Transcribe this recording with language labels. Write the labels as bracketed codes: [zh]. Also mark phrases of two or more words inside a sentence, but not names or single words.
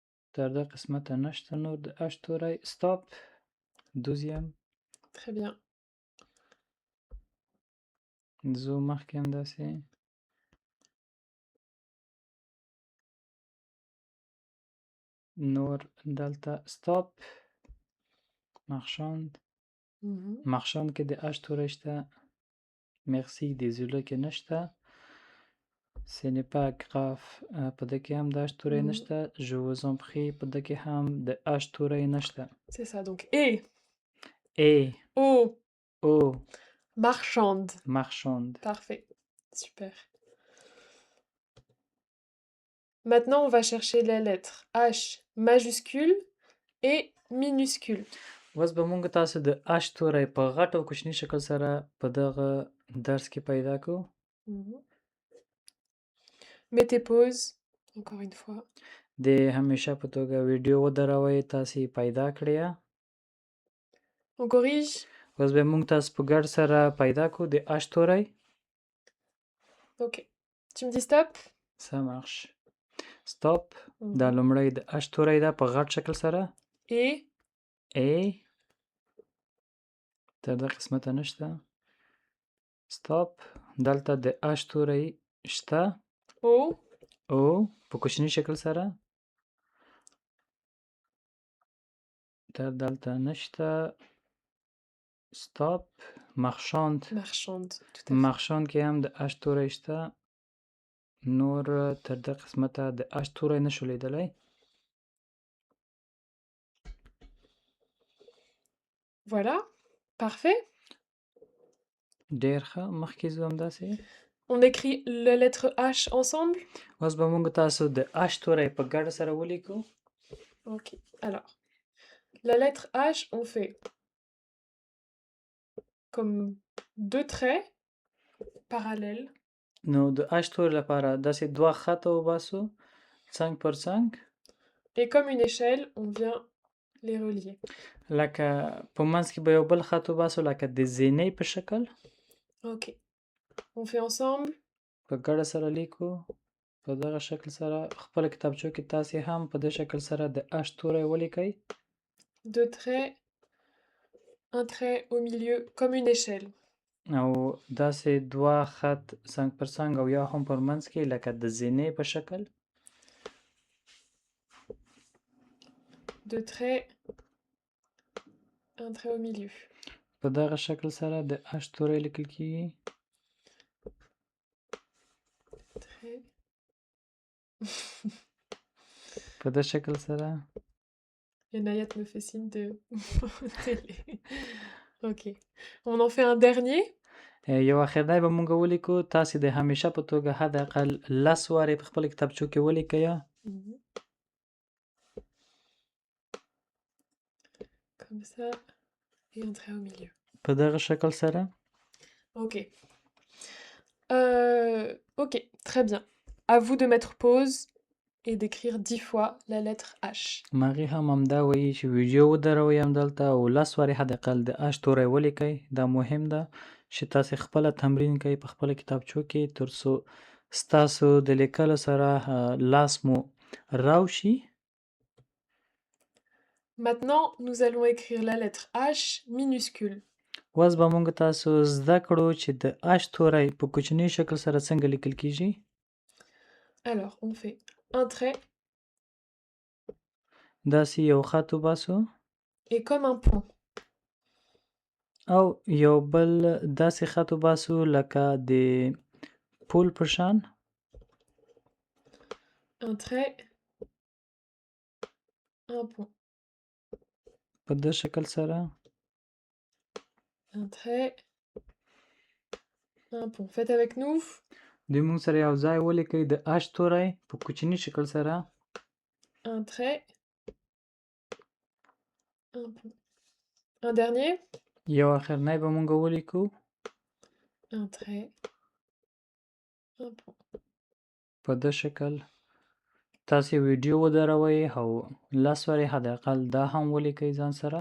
[ps] تر دې قسمته نشته نور د اش توری. ستاپ. 12. [fr] Très bien. [ps] ځو مخکې همداسې. نور دلته ستاپ. مخشاند. Mhm. مخشاند کې د اش توری شته. [fr] merci désolé [ps] کې نشته. [fr] Ce n'est pas grave [ps] په دې کې هم د اش توری Mhm. نشته. [fr] Je vous en prie [ps] په دې کې هم د اش توری نشته. [fr] C'est ça, donc et, ای oh, [ps] او [fr] marchande. [ps] مخشاند. [fr] Parfait, super. Maintenant, on va chercher les lettres H majuscule et minuscule. [ps] اوس به مونږ تاسو د اش توری په غټ او کوچني شکل سره په دغه درس کې پیدا کړو. Mhm. [fr] Mettez pause, encore une fois. [ps] د همیشه په توګه ویډیو ودروئ تاسې یې پیدا کړئ. [fr] On corrige. [ps] اوس به مونږ تاسو په ګډ سره پیدا کړو د اش توری. [fr] Ok. Tu me dis stop? Ça marche. [ps] ستاپ. دا Mhm. لومړی د اش توری ده په غټ شکل سره. [fr] Et, [ps] ای تر دې قسمته نشته. ستاپ. دلته د اش توری شته. O, او په کوچني شکل سره. تر دلته نشته. ستاپ. مخشاند. [fr] marchande, tout à fait. [ps] مخشاند کې هم د اش توری شته. نور تر دې قسمته د اش توری نشو لیدلی. [fr] Voilà, parfait. [ps] ډېر ښه. مخکې ځو همداسې. [fr] On écrit la lettre H ensemble? [ps] اوس به مونږ تاسو د اش توری په ګډه سره ولیکو. [fr] Ok. Alors, la lettre H, on fait comme deux traits parallèles. [ps] نو د اش توری لپاره داسې دوه خطه وباسو څنګ پر څنګ. [fr] Et comme une échelle, on vient les relier. [ps] لکه په منځ کې به یو بل خط وباسو لکه د زینې په شکل. [fr] Ok. On fait ensemble. [ps] په ګډه سره لیکو. په دغه شکل سره خپل کتابچو کې تاسې هم په دې شکل سره د اش توری ولیکئ. [fr] Deux traits, un trait au milieu, comme une échelle. [ps] او داسې دوه خط څنګ پر څنګ او یا هم پر منځ کې لکه د زینې په شکل. [fr] Deux traits, un trait au milieu. [ps] په دغه شکل سره د اش توری لیکل کیږي. [fr] Trait. [ps] په دې شکل سره. [fr] Et Nayat me fait signe de télé. Ok. On en fait un dernier. [ps] یو اخرنی به مونږ ولیکو. تاسې د همیشه په توګه حداقل 10 وارې په خپل کتابچو کې ولیکئ. [fr] Mhm. Comme ça. Et un trait au milieu. [ps] په دغه شکل سره. [fr] Ok. Ok, très bien. À vous de mettre pause et d'écrire 10 fois la lettre H. [ps] مغې هم همدا وایي چې ویډیو ودروئ همدلته او 10 وارې حداقل د اش توری ولیکئ. دا مهم ده چې تاسې خپله تمرین کئ په خپله کتابچو کې تر څو ستاسو د لیکلو سره لاس مو راو شي. [fr] Maintenant, nous allons écrire la lettre H minuscule. [ps] اوس به مونږ تاسو زده کړو چې د اش توری په کوچني شکل سره څنګه لیکل کیږي. [fr] Alors, on fait un trait [ps] داسې یو خط وباسو [fr] et comme un pont. [ps] او یو بل داسې خط وباسو لکه د پول په شان. [fr] Un trait, un pont. [ps] په دې شکل سره. [fr] Un trait, un pont. Faites avec nous. [ps] دوی مونږ سره یو ځای ولیکئ د اش توری په کوچني شکل سره. [fr] Un trait, un pont. Un dernier. [ps] یو اخرنی به مونږ ولیکو. [fr] Un trait, un pont. [ps] په دې شکل. تاسې ویډیو ودروئ او 10 وارې حداقل دا هم ولیکئ ځان سره.